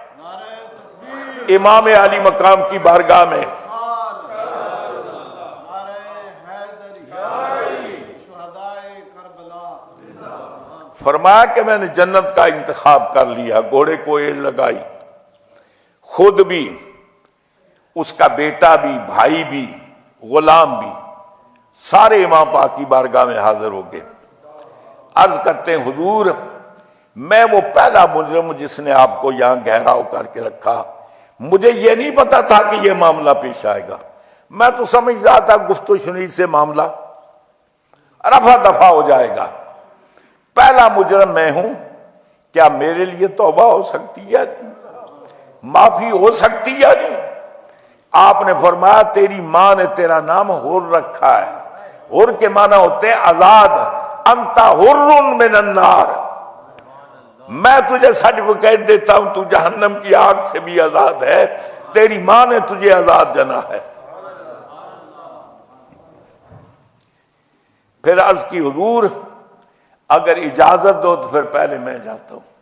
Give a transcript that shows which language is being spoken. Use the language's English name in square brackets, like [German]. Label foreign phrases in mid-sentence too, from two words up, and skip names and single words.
[Urdu] امام علی مقام کی بارگاہ میں فرمایا کہ میں نے جنت کا انتخاب کر لیا، گھوڑے کو ایڑ لگائی، خود بھی، اس کا بیٹا بھی، بھائی بھی، غلام بھی، سارے امام پاک کی بارگاہ میں حاضر ہو گئے۔ عرض کرتے ہیں حضور میں وہ پہلا مجرم جس نے آپ کو یہاں گھیراؤ کر کے رکھا، مجھے یہ نہیں پتا تھا کہ یہ معاملہ پیش آئے گا، میں تو سمجھ رہا تھا گفت و شنید سے معاملہ رفع دفع ہو جائے گا۔ پہلا مجرم میں ہوں، کیا میرے لیے توبہ ہو سکتی ہے؟ معافی ہو سکتی ہے؟ نہیں۔ آپ نے فرمایا تیری ماں نے تیرا نام حر رکھا ہے، حر کے معنی ہوتے ہیں آزاد، [Arabic] انت حر من النار، [Urdu] میں تجھے سرٹیفکیٹ دیتا ہوں تو جہنم کی آگ سے بھی آزاد ہے، تیری ماں نے تجھے آزاد جنا ہے۔ پھر عرض کی حضور اگر اجازت دو تو پھر پہلے میں جاتا ہوں۔